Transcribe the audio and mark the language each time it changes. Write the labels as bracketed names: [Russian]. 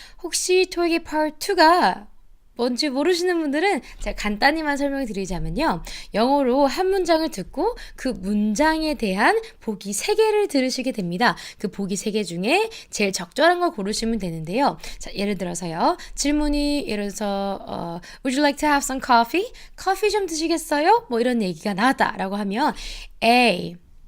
[Korean] 혹시 토익의 Part 2가 뭔지 모르시는 분들은 제가 간단히만 설명드리자면요. 영어로 한 문장을 듣고 그 문장에 대한 보기 3개를 들으시게 됩니다. 그 보기 3개 중에 제일 적절한 걸 고르시면 되는데요. 자, 예를 들어서요. 질문이 예를 들어서 [English] Would you like to have some coffee? [Korean] 커피 좀 드시겠어요? 뭐 이런 얘기가 나왔다라고 하면 A.